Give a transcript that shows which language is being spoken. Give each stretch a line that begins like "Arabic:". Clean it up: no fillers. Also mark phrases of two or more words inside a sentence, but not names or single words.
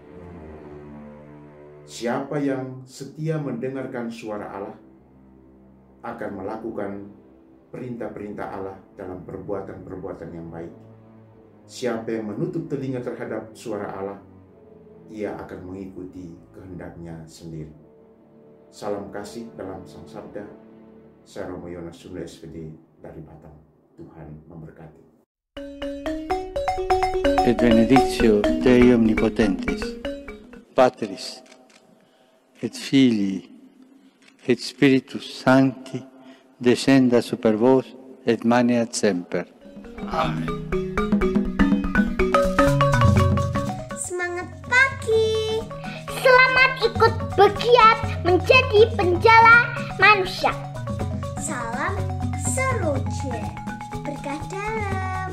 Indonesian: Siapa yang setia mendengarkan suara Allah akan melakukan perintah-perintah Allah dalam perbuatan-perbuatan yang baik. Siapa yang menutup telinga terhadap suara Allah, ia akan mengikuti kehendaknya sendiri. Salam kasih dalam Sang Sabda. Saya Romo Yonas Sunda SPD dari Batam. Tuhan memberkati.
Latin: Et benedictio Dei omnipotentis, Patris, et Filii, et Spiritus Sancti, descenda super vos, et maneat semper. Amen.
Indonesian: Semangat pagi. Selamat ikut bergiat menjadi penjala manusia. Salam seruce. Berkah dalam.